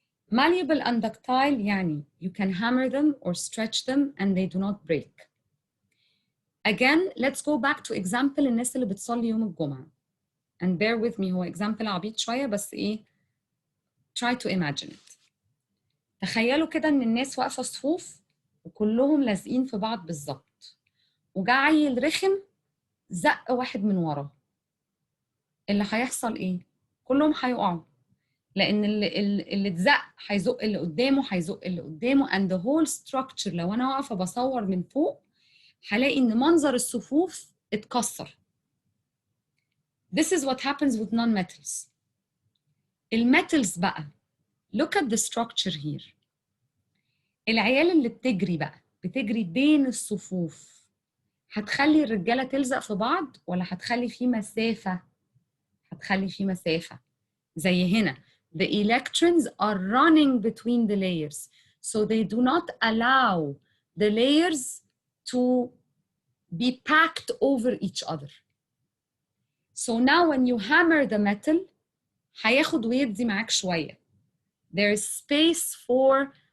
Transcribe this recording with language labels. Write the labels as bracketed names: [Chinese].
[English] Malleable and ductile [Arabic] يعني [English] you can hammer them or stretch them and they do not break. Again, let's go back to example [Arabic] الناس اللي بتصلي يوم الجمعة. [English] And bear with me, [Arabic] هو [English] example [Arabic] عبيط شوية بس إيه؟ [English] Try to imagine it. [Arabic] تخيلوا كده إن الناس واقفة صفوف وكلهم لازقين في بعض بالظبط. وجا عيل رخم زق واحد من وراه. اللي هيحصل إيه؟ كلهم هيقعوا. لأن اللي اتزق هيزق اللي قدامه هيزق اللي قدامه [English] and the whole structure [Arabic] لو أنا واقفة بصور من فوق هلاقي إن منظر الصفوف اتكسر. [English] This is what happens with non-metals. [Arabic] الميتالز بقى [English] look at the structure here. [Arabic] العيال اللي بتجري بقى بتجري بين الصفوف هتخلي الرجالة تلزق في بعض ولا هتخلي في مسافة؟ هتخلي في مسافة. زي هنا [English] the electrons are running between the layers so they do not allow the layers to be packed over each other. So now when you hammer the metal [Arabic] هياخد ويدي معاك شوية. [English] There is space for